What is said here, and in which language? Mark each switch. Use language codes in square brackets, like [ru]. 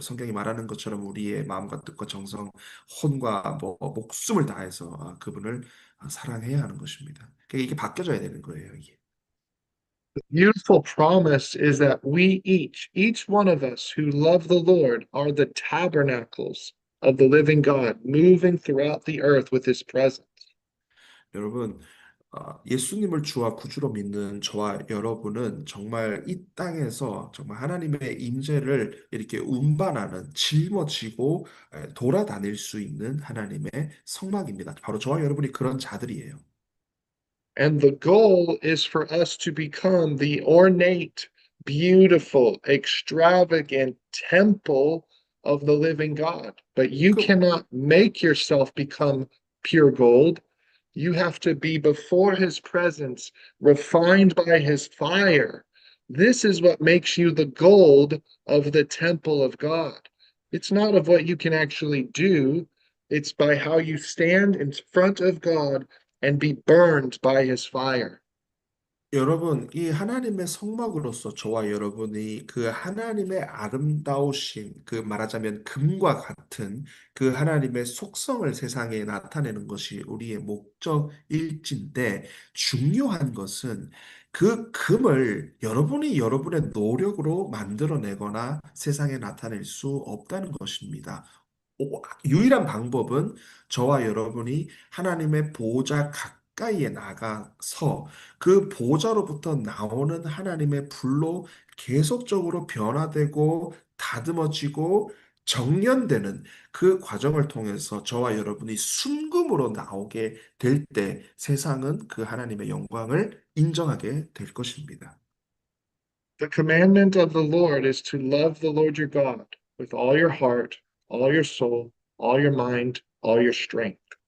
[ko] 성경이 말하는 것처럼 우리의 마음과 뜻과 정성, 혼과 뭐 목숨을 다해서 그분을 사랑해야 하는 것입니다. 그러니까 이게 바뀌어져야 되는 거예요, 이게. [en] The beautiful promise is that we each one of us who love the Lord, are the tabernacles of the living God, moving throughout the earth with his presence. [ko] 여러분, 예수님을 주와 구주로 믿는 저와 여러분은 정말 이 땅에서 정말 하나님의 임재를 이렇게 운반하는 짊어지고 돌아다닐 수 있는 하나님의 성막입니다. 바로 저와 여러분이 그런 자들이에요. [en] And the goal is for us to become the ornate, beautiful, extravagant temple of the living God. But you [ko] 그 [en] cannot make yourself become pure gold. You have to be before his presence, refined by his fire. This is what makes you the gold of the temple of God. It's not of what you can actually do, it's by how you stand in front of God and be burned by his fire. [ko] 여러분, 이 하나님의 성막으로서 저와 여러분이 그 하나님의 아름다우신, 그 말하자면 금과 같은 그 하나님의 속성을 세상에 나타내는 것이 우리의 목적일진데, 중요한 것은 그 금을 여러분이 여러분의 노력으로 만들어내거나 세상에 나타낼 수 없다는 것입니다. 유일한 방법은 저와 여러분이 하나님의 보좌 가까이에 나가서 그 보좌로부터 나오는 하나님의 불로 계속적으로 변화되고 다듬어지고 정련되는 그 과정을 통해서 저와 여러분이 순금으로 나오게 될 때 세상은 그 하나님의 영광을 인정하게 될 것입니다. [en] The commandment of the Lord is to love the Lord your God with all your heart, all your soul, all your mind, all your strength.